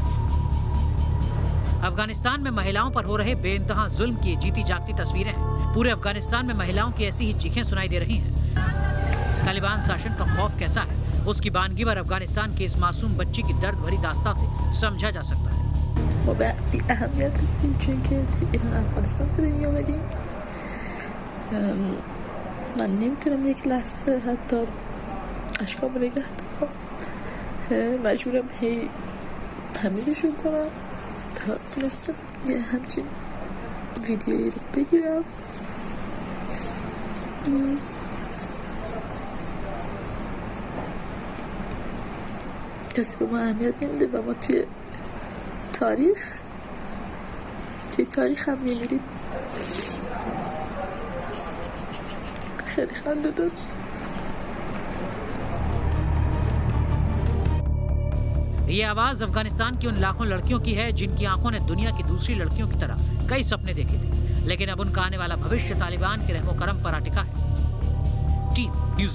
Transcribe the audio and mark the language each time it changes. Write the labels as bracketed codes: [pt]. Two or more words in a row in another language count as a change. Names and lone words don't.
[hi] अफगानिस्तान में महिलाओं पर हो रहे बेइंतहा जुल्म की जीती जागती तस्वीरें हैं। पूरे अफगानिस्तान में महिलाओं की ऐसी ही चीखें सुनाई दे रही हैं। तालिबान शासन का खौफ कैसा है, उसकी बानगी पर अफगानिस्तान की इस मासूम बच्ची की दर्द भरी दास्तां से समझा जा सकता है। [fa] ما به بی اهمیت هستیم، چون که توی ایران افغانستان به دنیا آمدیم. من نمیتونم یک لحظه حتی اشکام رو نگه دارم. مجبورم هی تمیزشون کنم تا تونستم یه همچین ویدیویی رو بگیرم. کسی به ما اهمیت نمیده و ما توی تاریخ هم میمیریم. خیلی خنده دار. [hi] ये आवाज अफगानिस्तान की उन लाखों लड़कियों की है जिनकी आंखों ने दुनिया की दूसरी लड़कियों की तरह कई सपने देखे थे, लेकिन अब उनका आने वाला भविष्य तालिबान के रहमो करम पर अटिका है।